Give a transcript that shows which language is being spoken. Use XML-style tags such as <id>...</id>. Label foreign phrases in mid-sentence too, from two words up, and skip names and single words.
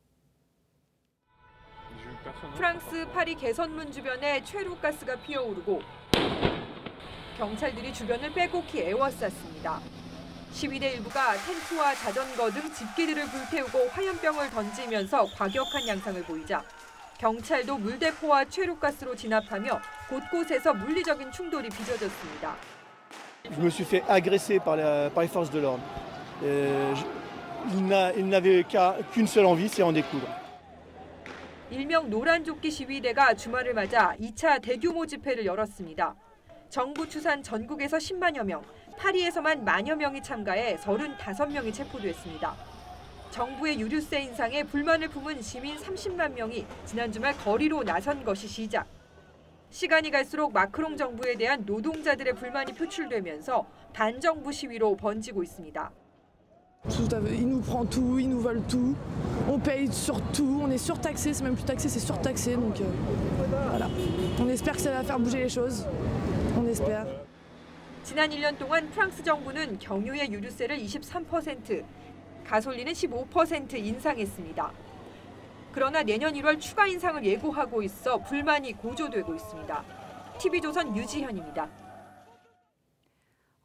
<ko>프랑스 파리 개선문 주변에 최루가스가 피어오르고 경찰들이 주변을 빼곡히 에워쌌습니다. 시위대 일부가 텐트와 자전거 등 집기들을 불태우고 화염병을 던지면서 과격한 양상을 보이자 경찰도 물대포와 최루가스로 진압하며 곳곳에서 물리적인 충돌이 빚어졌습니다.</ko> <fr>Je me suis fait agresser par les forces de l'ordre. Ils n'avaient qu'une seule envie, c'est en découdre.</fr> <ko>일명 노란조끼 시위대가 주말을 맞아 2차 대규모 집회를 열었습니다. 정부 추산 전국에서 10만여 명, 파리에서만 만여 명이 참가해 35명이 체포됐습니다. 정부의 유류세 인상에 불만을 품은 시민 30만 명이 지난 주말 거리로 나선 것이 시작. 시간이 갈수록 마크롱 정부에 대한 노동자들의 불만이 표출되면서 반정부 시위로 번지고 있습니다.</ko> <fr>Il nous prend tout, ils nous volent tout. On paye sur tout, on est surtaxé, c'est même plus taxé, c'est surtaxé. Donc voilà. On espère que ça va faire bouger les choses. On espère.</fr> <ko>지난 1년 동안 프랑스 정부는 경유의 유류세를 23%, 가솔린은 15% 인상했습니다. 그러나 내년 1월 추가 인상을 예고하고 있어 불만이 고조되고 있습니다. TV조선 유지현입니다.</ko>